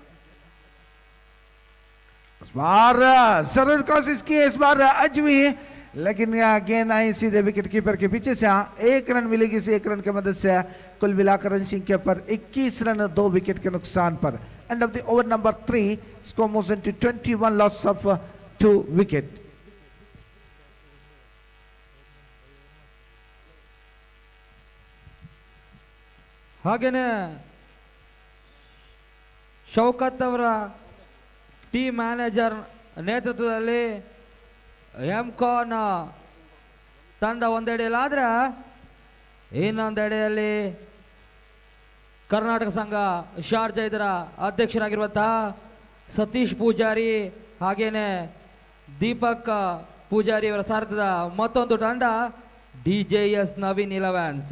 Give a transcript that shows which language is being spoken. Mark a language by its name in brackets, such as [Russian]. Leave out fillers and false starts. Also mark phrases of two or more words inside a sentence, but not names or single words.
[Hindi] इस बार जरूर कोशिश की, इस बार अजवी, लेकिन यह गेंद आई सीधे विकेट कीपर के पीछे से। 1 रन मिलेगी, इस 1 रन की मदद से कुल मिलाकर रन संख्या पर 21 रन 2 विकेट के नुकसान पर। [English] End of the over number 3, score moves into 21 loss of 2 wicket. [Kannada] ಹಾಗೇನೆ ಶೌಕತ್ ಅವರ [English] team manager [Kannada] ನೇತೃತ್ವದಲ್ಲಿ ಎಮ್ಕಾನ್ ತಂಡ ಒಂದೆಡೆಯಲ್ಲಾದ್ರೆ ಇನ್ನೊಂದೆಡೆಯಲ್ಲಿ ಕರ್ನಾಟಕ ಸಂಘ ಶಾರ್ಜಾ ಇದರ ಅಧ್ಯಕ್ಷರಾಗಿರುವಂತಹ ಸತೀಶ್ ಪೂಜಾರಿ ಹಾಗೇನೆ ದೀಪಕ್ ಪೂಜಾರಿ ಅವರ ಸಾರಥ್ಯದ ಮತ್ತೊಂದು ತಂಡ DJS ನವೀನ್ 11.